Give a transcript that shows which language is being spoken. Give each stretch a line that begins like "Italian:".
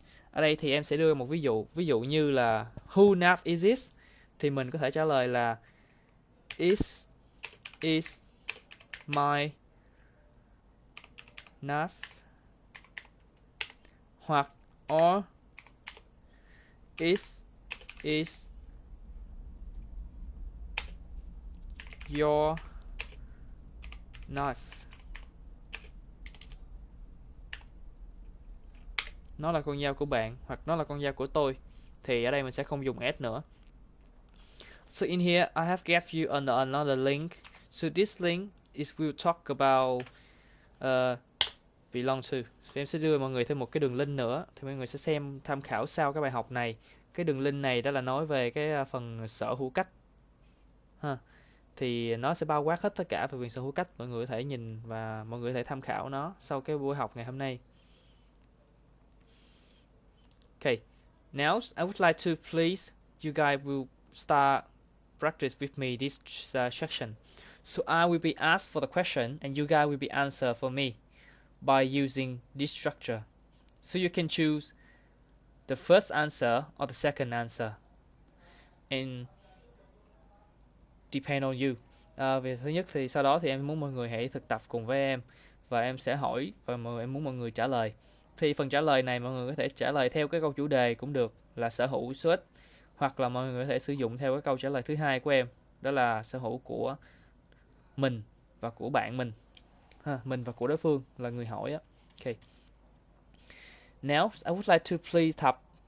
Vietnamese: Ở đây thì em sẽ đưa một ví dụ như là
English: who knife is this,
Vietnamese: thì mình có thể trả lời là
English: is my knife,
Vietnamese: hoặc
English: or is your knife.
Vietnamese: Nó là con dao của bạn, hoặc nó là con dao của tôi. Thì ở đây mình sẽ không dùng s nữa.
English: So in here I have gave you another link. So this link is will talk about belong to.
Vietnamese: Em sẽ đưa mọi người thêm một cái đường link nữa, thì mọi người sẽ xem tham khảo sau cái bài học này. Cái đường link này đó là nói về cái phần sở hữu cách. Thì nó sẽ bao quát hết tất cả về quyền sở hữu cách. Mọi người có thể nhìn và mọi người có thể tham khảo nó sau cái buổi học ngày hôm nay.
English: Okay, now I would like to please you guys will start practice with me this section. So I will be asked for the question and you guys will be answer for me by using this structure. So you can choose the first answer or the second answer and depend on you.
Vietnamese: Về thứ nhất thì sau đó thì em muốn mọi người hãy thực tập cùng với em, và em sẽ hỏi và em muốn mọi người trả lời. Thì phần trả lời này mọi người có thể trả lời theo cái câu chủ đề cũng được, là sở hữu số ít, hoặc là mọi người có thể sử dụng theo cái câu trả lời thứ hai của em, đó là sở hữu của mình và của bạn mình, mình và của đối phương là người hỏi á.
English: Okay. Now I would like to please Thap.